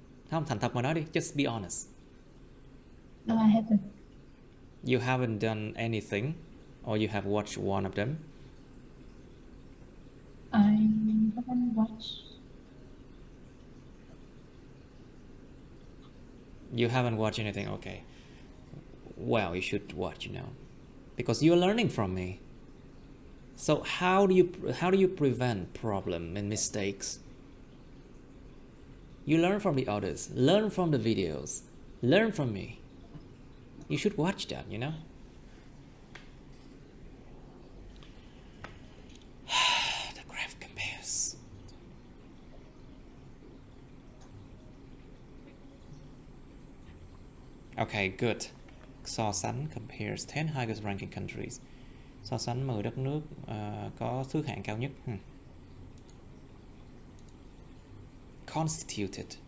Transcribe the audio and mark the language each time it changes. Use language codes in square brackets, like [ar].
[vi] Không, thành thật mà nói đi, [en] just be honest. No, I haven't. You haven't done anything, or you have watched one of them? I haven't watched. You haven't watched anything, okay. Well, you should watch, because you're learning from me. So how do you prevent problem and mistakes? You learn from the others, learn from the videos, learn from me. You should watch that, The graph compares. Okay, good. [vi] So sánh [en] compares 10 highest ranking countries. [vi] So sánh 10 đất nước có thứ hạng cao nhất. [en] Constituted.